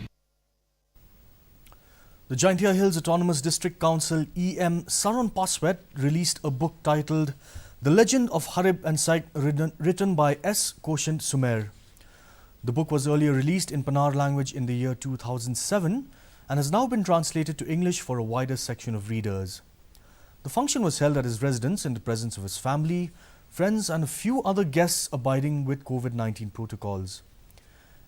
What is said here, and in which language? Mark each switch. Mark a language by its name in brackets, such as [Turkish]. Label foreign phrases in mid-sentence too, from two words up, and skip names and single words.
[English] The Jaintia Hills Autonomous District Council EM Saron Paswet released a book titled The Legend of Harib and Saik, written by S. Koshant Sumer. The book was earlier released in Panar language in the year 2007 and has now been translated to English for a wider section of readers. The function was held at his residence in the presence of his family, friends and a few other guests abiding with COVID-19 protocols.